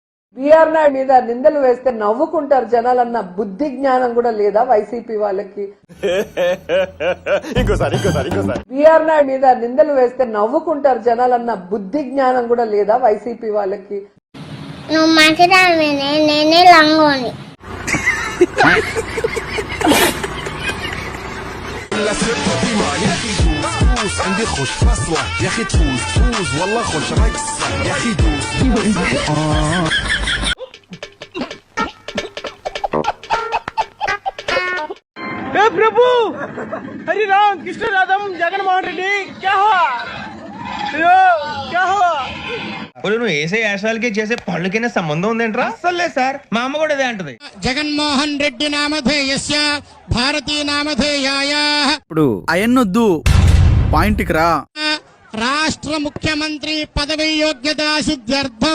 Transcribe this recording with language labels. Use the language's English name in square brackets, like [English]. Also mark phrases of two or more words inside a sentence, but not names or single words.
[Telugu] బిఆర్ నాయుడు మీద నిందలు వేస్తే నవ్వుకుంటారు జనాలన్న బుద్ధి జ్ఞానం కూడా లేదా వైసీపీ వాళ్ళకి? బిఆర్ నాయుడు మీద నిందలు వేస్తే నవ్వుకుంటారు జనాలన్న బుద్ధి జ్ఞానం కూడా లేదా వైసీపీ వాళ్ళకి? నువ్వు మంచిదానివేనే, నేనే లంగోని. [Arabic] عندي خوش فصلة يا اخي تفوز فوز والله خوش رقصة يا اخي دوز [Hindi] हे प्रभु हरि राम कृष्ण राधम जगन मोहन रेड्डी क्या हुआ क्या हुआ? [Telugu] నువ్వు వేసే యాశాలకి చేసే పళ్ళకైనా సంబంధం ఉందేంట్రా? అస్సలు లేదు సార్, మా అమ్మ కూడా అదే అంటది. [Sanskrit] జగన్మోహన్ రెడ్డి నామధేయస్య భారతీ నామధేయాయ. [Telugu] ఇప్పుడు అయన్నొద్దు, పాయింట్కి రా. [Sanskrit] రాష్ట్ర ముఖ్యమంత్రి పదవి యోగ్యత సిద్ధ్యర్థం.